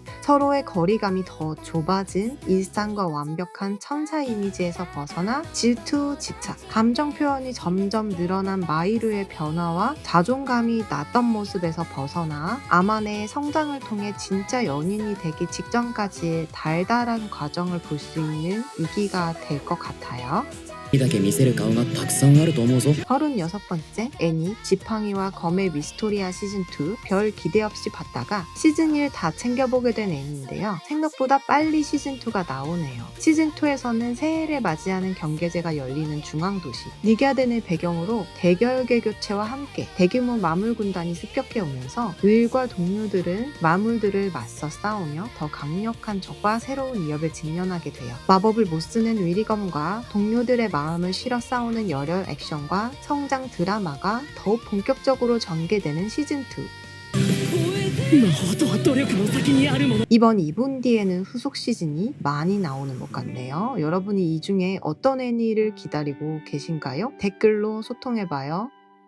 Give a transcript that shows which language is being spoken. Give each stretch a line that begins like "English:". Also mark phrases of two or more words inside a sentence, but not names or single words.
Korean: 서로의 거리감이 더 좁아진 일상과 완벽한 천사 이미지에서 벗어나 질투, 집착, 감정 표현이 점점 늘어난 마이루의 변화와 자존감이 낮던 모습에서 벗어나 아마네의 성장을 통해 진짜 연인이 되기 직전까지의 달달한 과정을 볼 수 있는 2기가 될 것 같아요.
Japanese: だけ見せる顔がたくさんあると思うぞ。
Korean: 36번째 애니 지팡이와 검의 미스토리아 시즌2 별 기대 없이 봤다가 시즌1 다 챙겨보게 된 애니인데요. 생각보다 빨리 시즌2가 나오네요. 시즌2에서는 새해를 맞이하는 경계제가 열리는 중앙도시 니갸덴을 배경으로 대결계 교체와 함께 대규모 마물 군단이 습격해 오면서 을과 동료들은 마물들을 맞서 싸우며 더 강력한 적과 새로운 위협을 직면하게 돼요. 마법을 못 쓰는 위리검과 동료들의 마음을 실어 싸우는 열혈 액션과 성장 드라마가 더욱 본격적으로 전개되는 시즌2.
Japanese: 魔法とは努力の先にあるもの。
Korean: 이번 2분 뒤에는 후속 시즌이 많이 나오는 것 같네요. 여러분이 이 중에 어떤 애니를 기다리고 계신가요? 댓글로 소통해봐요.